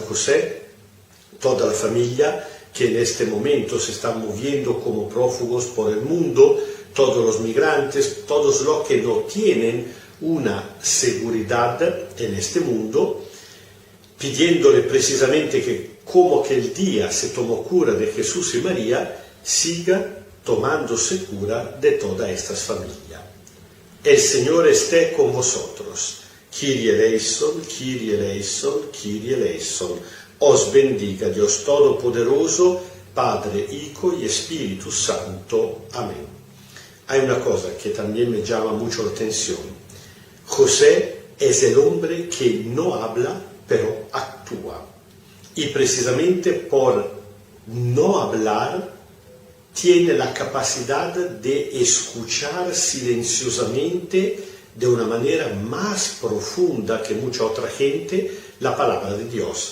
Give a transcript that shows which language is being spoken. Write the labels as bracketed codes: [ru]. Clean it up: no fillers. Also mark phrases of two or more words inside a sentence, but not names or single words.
[es] José, toda la familia que en este momento se están moviendo como prófugos por el mundo, todos los migrantes, todos los que no tienen una seguridad en este mundo, pidiéndole precisamente que como que el día se tomó cura de Jesús y María, siga tomándose cura de toda esta familia. El Señor esté con vosotros. [el] Κύριε ἐλέησον, Κύριε ἐλέησον, Κύριε ἐλέησον. [es] Os bendiga Dios Todopoderoso, Padre, Hijo y Espíritu Santo. Amén. Hay una cosa que también me llama mucho la atención. José es el hombre que no habla, pero actúa. Y precisamente por no hablar, tiene la capacidad de escuchar silenciosamente, de una manera más profunda que mucha otra gente, la palabra de Dios.